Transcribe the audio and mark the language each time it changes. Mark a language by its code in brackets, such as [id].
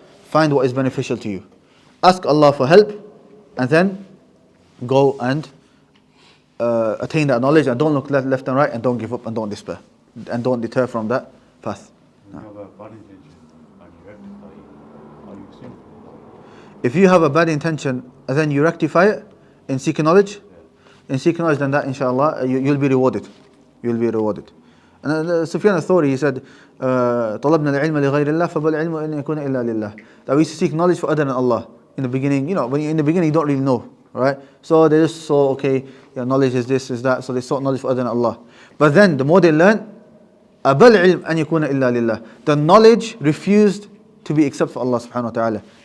[en] Find what is beneficial to you. Ask Allah for help, and then go and attain that knowledge, and don't look left and right, and don't give up, and don't despair, and don't deter from that path. If you have a bad intention and then you rectify it in seeking knowledge, then that inshallah you'll be rewarded. You'll be rewarded. And Sufyan al-Thawri, he said, [ar] طلبنا العلم لغير الله فبل العلم أن يكون إلا لله. [en] That we used to seek knowledge for other than Allah. In the beginning, when in the beginning you don't really know, right? So they just saw, okay, knowledge is this, is that. So they sought knowledge for other than Allah. But then the more they learn, [ar] أبل علم أن يكون إلا لله. [en] The knowledge refused to be except for Allah subhanahu wa ta'ala.